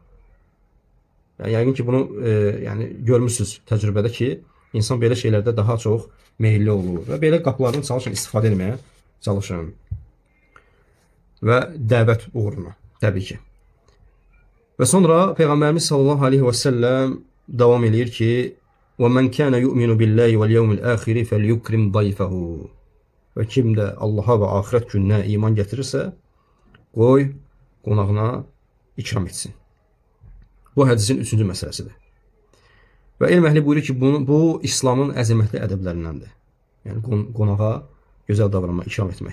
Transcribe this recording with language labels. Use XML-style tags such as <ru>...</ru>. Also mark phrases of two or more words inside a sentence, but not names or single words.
<az>Yəni, yəqin ki, bunu yəni, görmüşsünüz təcrübədə ki, insan belə şeylərdə daha çox meyilli olur. Və belə qapılardan çalışın, istifadə etməyə çalışın. Və dəvət uğruna, təbii ki. Və sonra Peyğəmbərimiz</az> <ar>صلى الله عليه وسلم</ar> <az>davam edir ki,</az> <ar>وَمَنْ كَانَ يُؤْمِنُ بِاللَّهِ وَالْيَوْمِ الْآخِرِ فَلْيُكْرِمْ ضَيْفَهُ.</ar> <az>Və kim də Allaha və axirət gününə iman gətirirsə, qoy qonağına ikram etsin. Bu hədisin 3-cü məsələsidir. Və elm əhli buyurur ki, bu İslamın əzəmətli ədəblərindəndir. Yəni qonağa gözəl davranma, ikram etmək.</az>